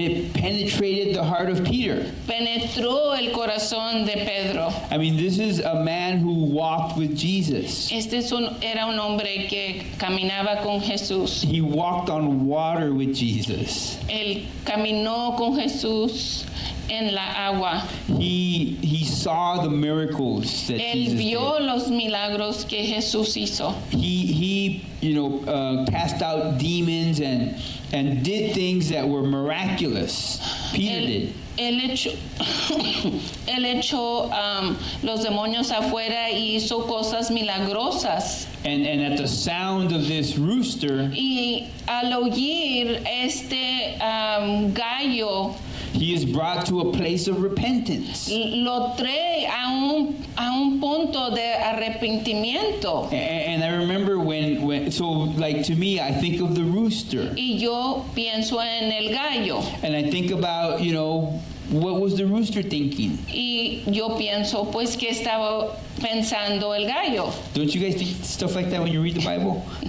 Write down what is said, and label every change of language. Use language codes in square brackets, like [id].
[en] it penetrated the heart of Peter. [es] penetró el corazón de Pedro. [en] I mean, this is a man who walked with Jesus. [es] Era un hombre que caminaba con Jesús. [en] He walked on water with Jesus. [es] Él caminó con Jesús en la agua. [en] He saw the miracles that [es] Él [en] Jesus [es] vio [en] did. [es] los milagros que Jesús hizo. [en] He cast out demons and did things that were miraculous. Peter did. [es] él echó, él echó los demonios afuera y hizo cosas milagrosas. [en] And at the sound of this rooster, [es] Y al oír este gallo, [en] he is brought to a place of repentance. [es] lo trae a un punto de arrepentimiento. [en] And I remember when so like to me, I think of the rooster. [es] Y yo pienso en el gallo. [en] And I think about, what was the rooster thinking? [es] Y yo pienso, pues, ¿qué estaba pensando el gallo? [en] Don't you guys think stuff like that when you read the Bible?